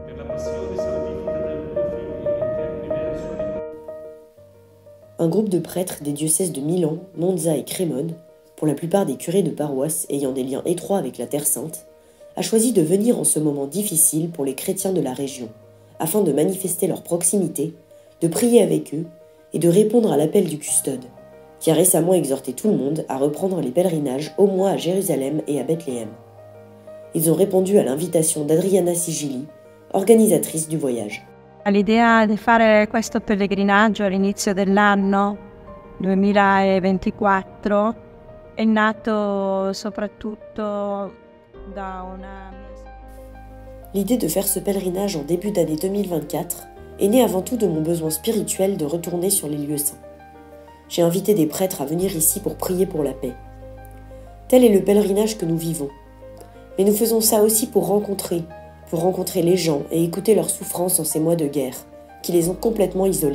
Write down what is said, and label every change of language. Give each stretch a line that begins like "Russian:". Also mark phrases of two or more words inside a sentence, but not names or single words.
French: Un groupe de prêtres des diocèses de Milan, Monza et Crémone, pour la plupart des curés de paroisse ayant des liens étroits avec la Terre Sainte, a choisi de venir en ce moment difficile pour les chrétiens de la région, afin de manifester leur proximité, de prier avec eux et de répondre à l'appel du custode, qui a récemment exhorté tout le monde à reprendre les pèlerinages au moins à Jérusalem et à Bethléem. Ils ont répondu à l'invitation d'Adriana Sigili, organisatrice du voyage.
Italian: L'idea di fare questo pellegrinaggio all'inizio dell'anno 2024 è nato soprattutto da una...
French: L'idée de faire ce pèlerinage en début d'année 2024 est née avant tout de mon besoin spirituel de retourner sur les lieux saints. J'ai invité des prêtres à venir ici pour prier pour la paix. Tel est le pèlerinage que nous vivons. Mais nous faisons ça aussi pour rencontrer les gens et écouter leurs souffrances en ces mois de guerre, qui les ont complètement isolés.